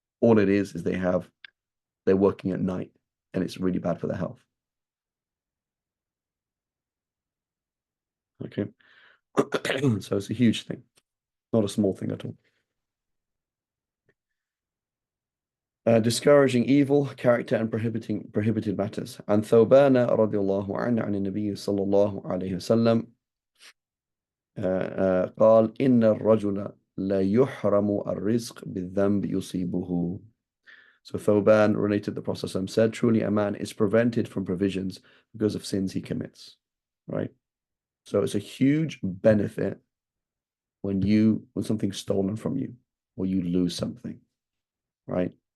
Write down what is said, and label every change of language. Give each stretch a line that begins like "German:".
English: All it is they're working at night and it's really bad for their health. Okay. So it's a huge thing, not a small thing at all. Discouraging evil character and prohibited matters.
Arabic: And ثوبان رضي الله عنه عن النبي صلى الله عليه وسلم قال إن الرجل لا يحرم الرزق بالذنب يصيبه.
English: So Thoban related the Prophet said, truly a man is prevented from provisions because of sins he commits, right? So it's a huge benefit when something's stolen from you or you lose something, right?